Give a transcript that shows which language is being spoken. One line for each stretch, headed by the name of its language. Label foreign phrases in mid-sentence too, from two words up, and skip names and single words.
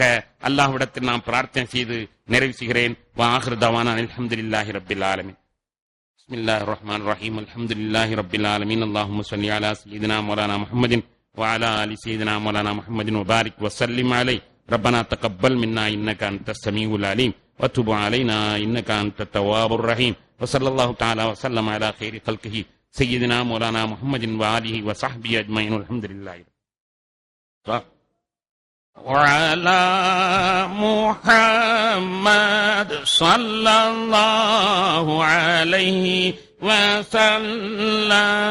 Tamil: அல்லாஹ்விடத்தில் நாம் பிரார்த்தனை செய்து நிறைவு செய்கிறேன்.
Arabic: وآخر دعوانا الحمد لله رب العالمين. بسم الله الرحمن الرحيم. الحمد لله رب العالمين. اللهم صل على سيدنا مولانا محمد وعلى آل سيدنا مولانا محمد وبارك وسلم عليه. ربنا تقبل منا إنك أنت السميع العليم وتب علينا إنك أنت التواب الرحيم. وصلى الله تعالى وسلم على خير خلقه سيدنا مولانا محمد وآله وصحبه أجمعين. الحمد لله. وعلى محمد صلى الله عليه وسلم.